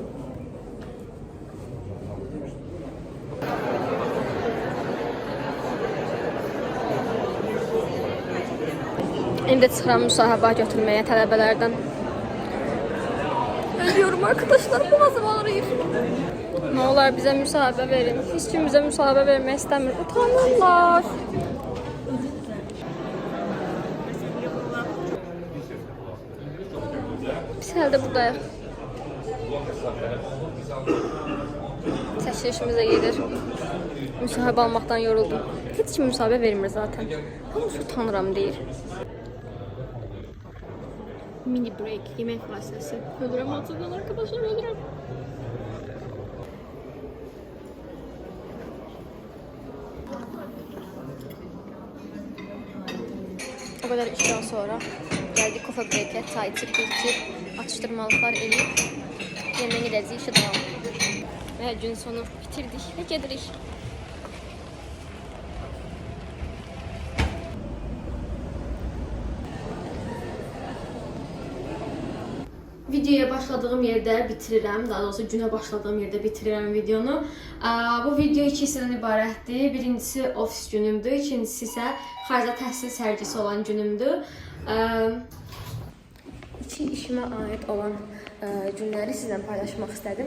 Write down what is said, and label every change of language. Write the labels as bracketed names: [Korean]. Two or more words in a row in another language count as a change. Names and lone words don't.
[Azerbaijani] İndi çıxıram müsahibə götürməyə tələbələrdən. [Turkish] Ölüyorum arkadaşlar, boğazım ağrıyır. Ne olar bize müsahibə verin. [Azerbaijani] Hiç kim bize müsahibə vermək istəmir. Utanırlar. Biz hələ də buradayıq. Çəkilişimizə gedir. Müsahibə almaqdan yoruldum. Heç kim müsahibə vermir zaten. Hamısı utanıram deyir. [English] Mini break, [Azerbaijani] yemək fasilesi. Ölürəm hatırdan arkadaşlar, ölürəm. [Turkish] O kadar işten sonra geldik kafe break'e, çay içip atıştırmalıklar eləyib yemeğe gidəcəyik işe devam. Ve gün sonu bitirdik ve gedirik. [Azerbaijani] Videoya başladığım yerde bitirirəm, daha doğrusu günə başladığım yerde bitirirəm videonu. Bu video iki hissədən ibarətdir. Birincisi ofis günümdür, ikincisi isə xarici təhsil sərgisi olan günümdür. İki işimə aid olan günləri sizlə paylaşmaq istədim.